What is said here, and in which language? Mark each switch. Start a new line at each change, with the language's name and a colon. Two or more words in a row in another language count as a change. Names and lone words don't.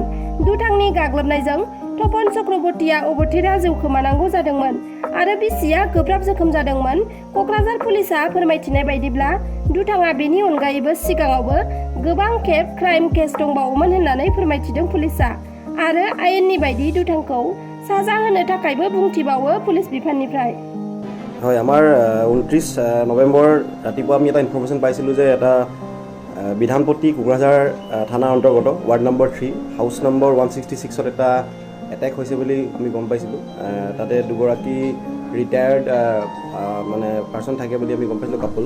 Bodo: दुथांनि गाग्लोबनायजों तपन चक्रबर्तीया अबथिरा जिउ खोमानांगौ जादोंमोन आरो बिसिया गोब्राब जोखोम जादोंमोन। कक्राझार पुलिसआ फोरमायथिनाय बायदिब्ला दुथाङा बेनि अनगायैबो सिगाङावबो गोबां खेब
English: crime case
Bodo: दंबावोमोन होननानै फोरमायथिदों पुलिसआ आरो आयेननि बायदि दुथांखौ साजा होनो थाखायबो बुंथिबावो पुलिस बिफाननिफ्राय।
Assamese: হয়, আমাৰ 29 নৱেম্বৰ ৰাতিপুৱা আমি এটা ইনফৰমেশ্যন পাইছিলোঁ যে এটা বিধানপট্টি কোকৰাঝাৰ থানাৰ অন্তৰ্গত
English: ward number
Assamese: 3
English: house number
Assamese: 166ত এটা এটেক হৈছে বুলি আমি গম পাইছিলোঁ। তাতে দুগৰাকী ৰিটায়াৰ্ড মানে পাৰ্চন থাকে বুলি আমি গম পাইছিলোঁ, কাপল।